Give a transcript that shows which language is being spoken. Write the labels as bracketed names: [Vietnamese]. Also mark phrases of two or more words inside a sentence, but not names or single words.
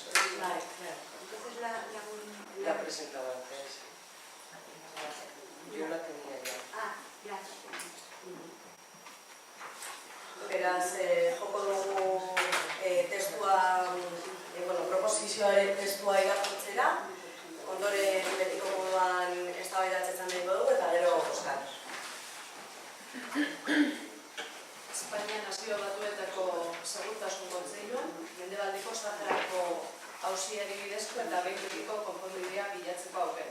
[Spanish] Vale, claro. Entonces La he presentado antes. Yo la tenía ya. Ya. [Basque] Beraz, joko dugu testua, proposizioaren testua irakurtzera, ondoren betiko moduan eztabaidatzen egingo dugu eta gero bozkatu. Espainia Nazio Batuetako Segurtasun Kontseiluan, Mendebaldeko Saharako auziari bidezko eta behin betiko konponbidea bilatzeko aukera.